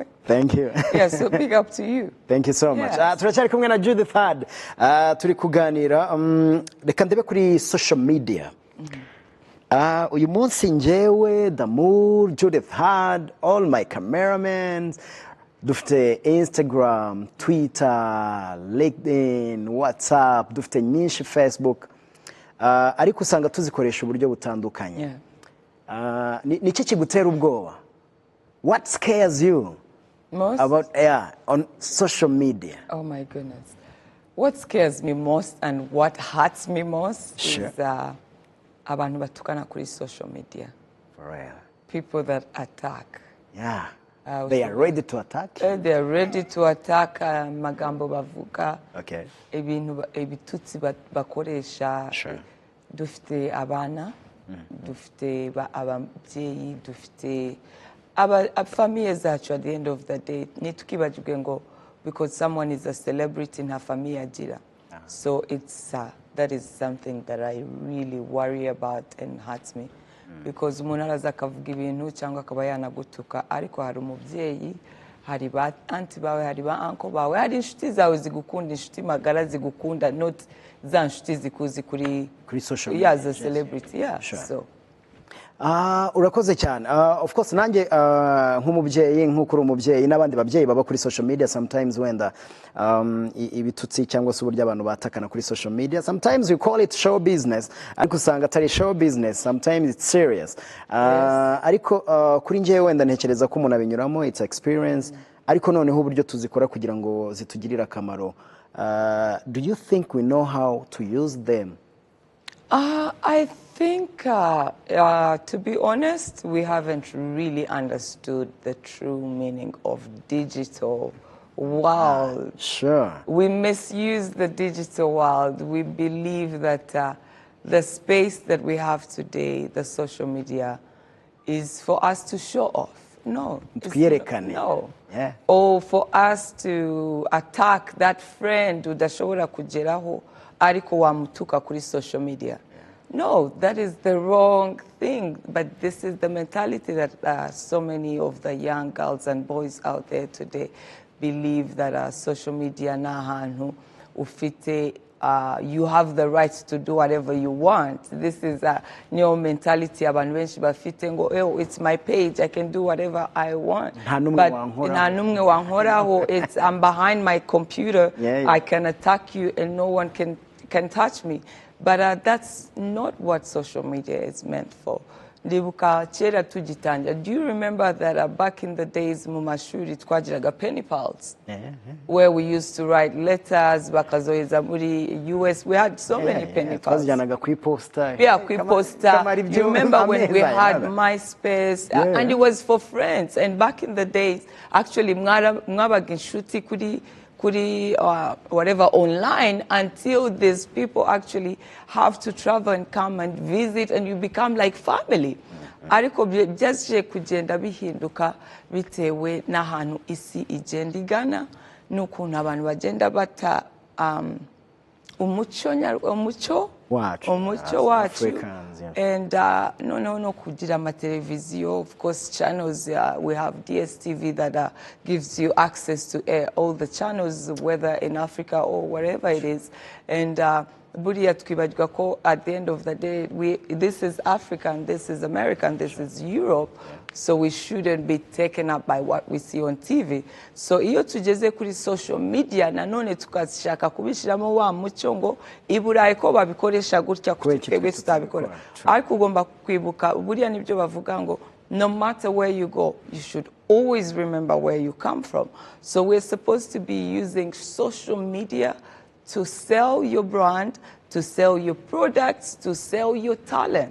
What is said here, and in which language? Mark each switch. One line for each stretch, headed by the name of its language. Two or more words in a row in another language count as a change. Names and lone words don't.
English: Thank you. Yeah, so big up to you. Thank you so much. Yes.
Kinyarwanda: Turacyari kumwe na Judith Heard. Turi kuganira reka ndebe kuri
English: social media.
Kinyarwanda: Uyu munsi njyewe Damour, Judith Heard,
English: all my cameramen
Kinyarwanda: dufite Instagram, Twitter, LinkedIn, WhatsApp, dufite nyinshi Facebook, ariko usanga tuzikoresha uburyo butandukanye. Niki kigutera ubwoba?
English: What scares you most about on social media? Oh my goodness. What scares me most and what hurts me most is
Kinyarwanda: abantu batukana kuri
English: social media. For real. People that attack. Yeah. They are ready to attack? They are ready to attack
Kinyarwanda: magambo bavuga.
English: Okay.
Kinyarwanda: Ibitutsi bakoresha.
English: Sure.
Kinyarwanda: Dufite abana, dufite ababyeyi, dufite famille zacu
English: at the end of the day.
Kinyarwanda: Nitukibajibwe ngo
English: because someone is a celebrity in her family agira. So it's that is something that I really worry about and hurts me.
Kinyarwanda: Because umuntu araza akavuga ibintu cyangwa akaba yanagutuka ariko hari umubyeyi hari ba anti bawe, hari ba uncle bawe, hari inshuti zawe zigukunda, inshuti magara zigukunda, not za nshuti zikuzi kuri
English: social media. Yeah, as a celebrity, yeah. Sure. So
Kinyarwanda: urakoze cyane. Of course nanjye nk'umubyeyi, nk'uko uri umubyeyi n'abandi babyeyi baba kuri
English: social media,
Kinyarwanda: sometimes wenda ibitutsi cyangwa se uburyo abantu batakana kuri
English: social media, sometimes we call it show business,
Kinyarwanda: ariko usanga atari
English: show business, sometimes it's serious.
Kinyarwanda: Ariko kuri njyewe wenda ntekereza ko umuntu abinyuramo,
English: it's experience,
Kinyarwanda: ariko noneho uburyo tuzikora kugira ngo zitugirire akamaro.
English: Do you think we know how to use them? I think, to be honest, we haven't really understood the true meaning of digital world. Sure. We misuse the digital world. We believe that the space that we have today, the social media, is for us to show off. No. No. Yeah. Or for us to attack that friend
Kinyarwanda: udashobora kugeraho ariko wamutuka kuri
English: social media. No, that is the wrong thing. But this is the mentality that so many of the young girls and boys out there today believe, that social media
Kinyarwanda: nahantu ufite,
English: you have the right to do whatever you want. This is a new mentality.
Kinyarwanda: Abantu benshi bafite ngo,
English: oh, it's my page, I can do whatever I want.
Kinyarwanda: But nta numwe wankoraho.
English: It's I'm behind my computer. I can attack you and no one can touch me. But that's not what social media is meant for.
Kinyarwanda: Ndibuka kera tugitangira.
English: Do you remember that back in the days
Kinyarwanda: mu mashuri twagiraga
English: penny pals? Where we used to write letters
Kinyarwanda: bakazoheza muri
English: US. We had so many penny pals.
Kinyarwanda: Twazijanaga ku iposta. Yeah, ku iposta.
English: You remember when we had MySpace? And it was for friends. And back in the days, actually
Kinyarwanda: mwabaga inshuti kuri
English: whatever online, until these people actually have to travel and come and visit, and you become like family.
Kinyarwanda: Ariko byasje kugenda bihinduka bitewe n'ahantu isi igenda igana, n'ukuntu abantu bagenda bata umuco wacu.
English: And no
Kinyarwanda: kugira amateleviziyo,
English: of course channels, we have DSTV that gives you access to all the channels, whether in Africa or wherever it is. And
Kinyarwanda: buriya twibagirwa ko
English: at the end of the day, this is Africa and this is America and this is Europe. So we shouldn't be taken up by what we see on TV.
Kinyarwanda: So iyo tugeze kuri
English: social media,
Kinyarwanda: nanone tukashaka kubishiramo wa muco ngo iburayi ko babikoresha gutya twebwe tutabikora. Ariko ugomba kwibuka, buriya nibyo bavuga ngo
English: no matter where you go, you should always remember where you come from. So we're supposed to be using social media to sell your brand, to sell your products, to sell your talent.